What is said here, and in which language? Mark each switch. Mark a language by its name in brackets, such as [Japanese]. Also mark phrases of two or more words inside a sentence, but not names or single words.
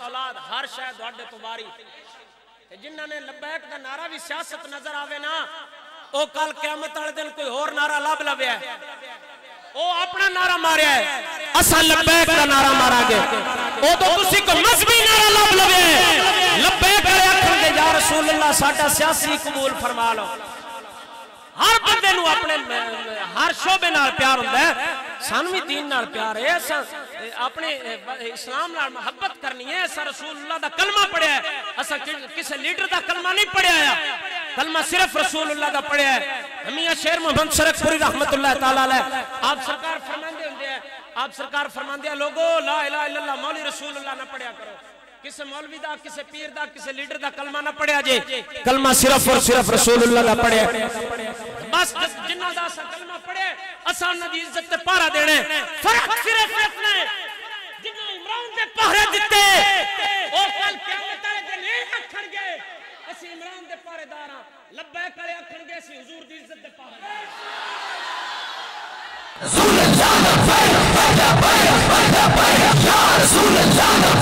[Punjabi] اولاد ہر شے تواڈے تو واری تے جنہاں نے لبیک دا نعرہ بھی سیاست نظر آوے نا او کل قیامت والے دن کوئی اور نعرہ لب لویا ہے او اپنا نعرہ ماریا ہے اساں لبیک دا نعرہ مارا گے او تو تسی کو مذہبی نعرہ لب لویا ہے لبیک والے آکھن گے یا رسول اللہ ساڈا سیاسی قبول فرما لو ہر بندے نو اپنے ہر شعبے نال پیار ہوندا ہے سانو بھی دین نال پیار ہے اساں اپنے اسلام نال محبت کرنی ہے اساں رسول اللہ دا کلمہ پڑھیا ہے اساں کسی لیڈر دا کلمہ نہیں پڑھیا ہے کلمہ صرف رسول اللہ دا پڑھیا ہے ہمیاں شیر محمد شرک پوری رحمت اللہ تعالی علیہ آپ سرکار فرماندے ہوندے ہیں آپ سرکار فرماندے ہیں لوگو [Arabic] لا الہ الا اللہ [Punjabi] مولی رسول اللہ نہ پڑھیا کرو کسی مولوی دا کسی پیر دا کسی لیڈر دا کلمہ نہ پڑھیا جے کلمہ صرف اور صرف رسول اللہ دا پڑھیا بس جنہ دا اسا کلمہ پڑھے اسا انہاں دی عزت تے پہرا دینے فرق صرف اتنا ہے جنہ عمران دے پہرے دتے او کل قیامت والے دن نہیں آکھن گے اسی عمران دے پہرے دار ہاں لبیک والے آکھن گے اسی حضور دی عزت دے پہرے دار [Arabic] رسول اللہ یا رسول اللہ